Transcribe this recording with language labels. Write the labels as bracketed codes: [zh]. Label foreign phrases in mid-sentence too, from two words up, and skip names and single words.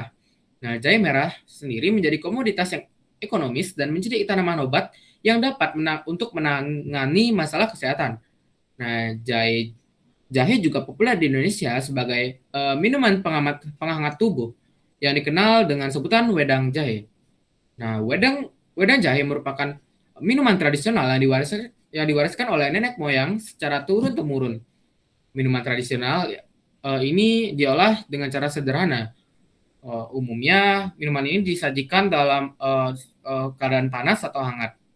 [id] Nah, jahe merah sendiri menjadi komoditas yang ekonomis dan menjadi tanaman obat yang dapat untuk menangani masalah kesehatan. Nah, jahe juga populer di Indonesia sebagai minuman penghangat tubuh yang dikenal dengan sebutan wedang jahe. Nah, wedang jahe merupakan minuman tradisional yang diwariskan oleh nenek moyang secara turun-temurun. Minuman tradisional ini diolah dengan cara sederhana. Umumnya minuman ini disajikan dalam keadaan panas atau hangat.